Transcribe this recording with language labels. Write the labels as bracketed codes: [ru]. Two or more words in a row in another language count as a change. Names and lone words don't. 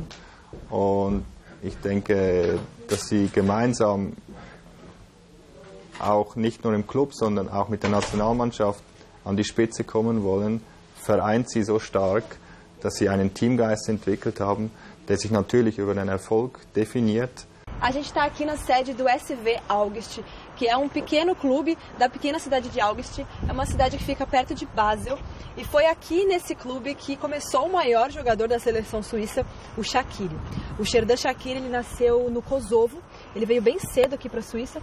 [de] Und ich denke, dass sie gemeinsam auch nicht nur im Club, sondern auch mit der Nationalmannschaft an die Spitze kommen wollen, vereint sie so stark, dass sie einen Teamgeist entwickelt haben, der sich natürlich über den Erfolg definiert. [pt] A gente está aqui na sede do SV Augst, que é um pequeno clube da pequena cidade de Augst. É uma cidade que fica perto de Basel. E foi aqui nesse clube que começou o maior jogador da seleção suíça, o Shaqiri. O Xherdan Shaqiri, ele nasceu no Kosovo. Ele veio bem cedo aqui para a Suíça.